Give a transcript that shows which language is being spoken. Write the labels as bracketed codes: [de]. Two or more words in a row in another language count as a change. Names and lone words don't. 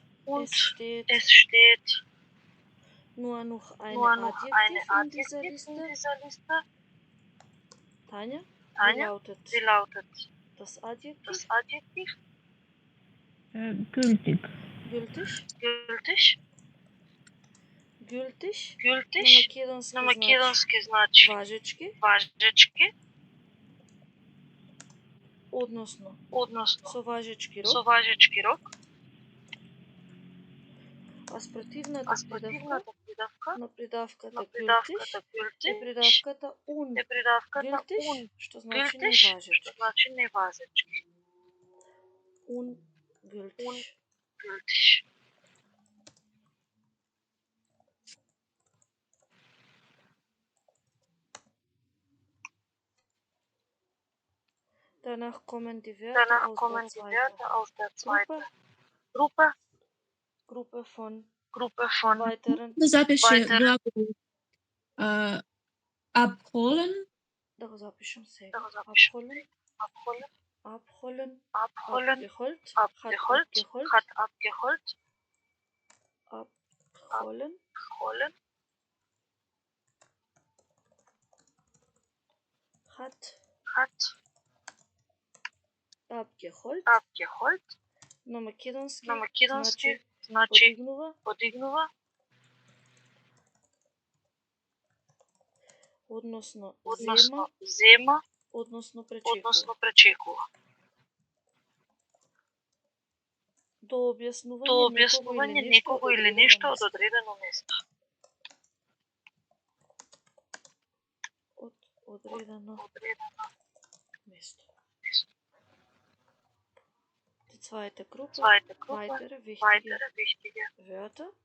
[de] Es steht nur noch eine Adjektiv in dieser Liste. Tanja, wie lautet das Adjektiv? Gültig. Gültig. [mk] На македонски значи важечки, Односно со важечки рок. А спротивната придавка на придавката гültig е придавката un. Gültig, што значи неважечки. [de] Ungültig. Danach kommen die Wörter aus der zweiten Gruppe von weiteren. [mk] Запиши глагол abholen. Да го запишам сега. [de] Abholen. Hat abgeholt. Abholen. Hat abgeholt. [mk] На македонски значи подигнува. Односно зема, односно пречекува. До објаснување некого или нешто од одредено место. Од одредено место. [de] Die zweite Gruppe, weitere wichtige Wörter.